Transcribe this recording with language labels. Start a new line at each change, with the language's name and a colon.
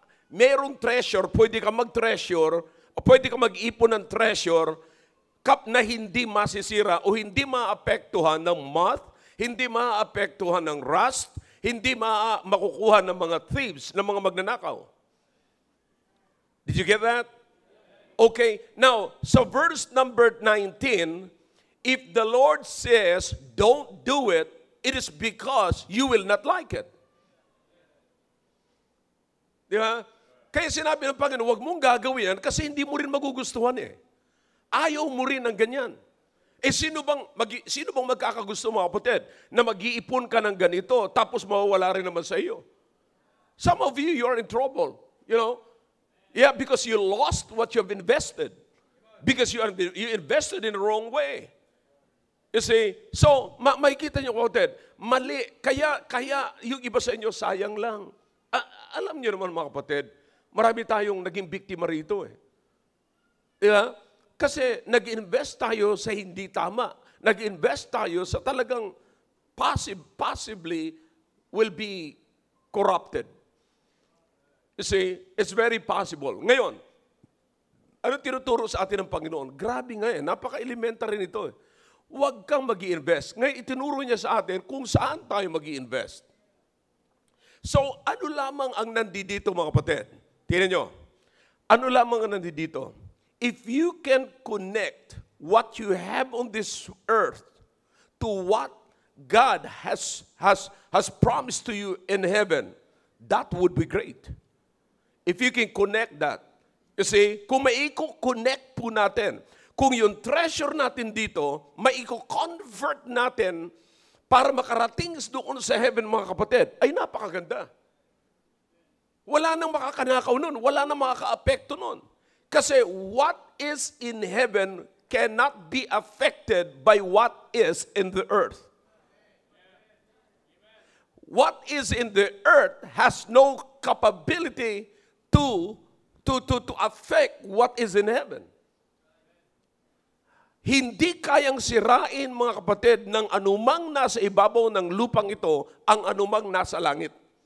Filipino: Merong treasure, pwede ka mag-treasure, o pwede ka mag-ipon ng treasure, na hindi masisira o hindi maapektuhan ng moth, hindi maapektuhan ng rust, hindi makukuha ng mga thieves, ng mga magnanakaw.
English: Did you get that? Okay, now, sa verse number 19, if the Lord says, don't do it, it is because you will not like it.
Filipino: Di ba? Kaya sinabi ng Panginoon, huwag mong gagawin yan kasi hindi mo rin magugustuhan eh. Ayaw mo rin ng ganyan. Eh sino bang magkakagusto mo kapatid na mag-iipon ka ng ganito tapos mawawala rin naman sa iyo?
English: Some of you are in trouble. You know? Yeah, because you lost what you have invested. Because you invested in the wrong way. You see?
Filipino: So, makikita niyo kapatid, mali. Kaya yung iba sa inyo, sayang lang. Alam niyo naman mga kapatid, marami tayong naging biktima rito eh. Diba? Kasi nag-invest tayo sa hindi tama. Nag-invest tayo sa talagang
English: possibly will be corrupted. You see, it's very possible.
Filipino: Ngayon, ano tinuturo sa atin ng Panginoon? Grabe nga eh, napaka-elementary nito eh. Huwag kang mag-i-invest. Ngayon, itinuro niya sa atin kung saan tayo mag-i-invest. So, ano lamang ang nandito mga kapatid? Tingnan nyo. Ano lamang ang nandito?
English: If you can connect what you have on this earth to what God has promised to you in heaven, that would be great. If you can connect that. You see,
Filipino: kung maiko-connect po natin, kung yung treasure natin dito, maiko-convert natin para makarating doon sa heaven, mga kapatid, ay napakaganda. Wala nang makakanakaw nun. Wala nang makaka-apekto nun.
English: Kasi what is in heaven cannot be affected by what is in the earth. What is in the earth has no capability to affect what is in heaven.
Filipino: Hindi kayang sirain, mga kapatid, ng anumang nasa ibabaw ng lupang ito, ang anumang nasa langit.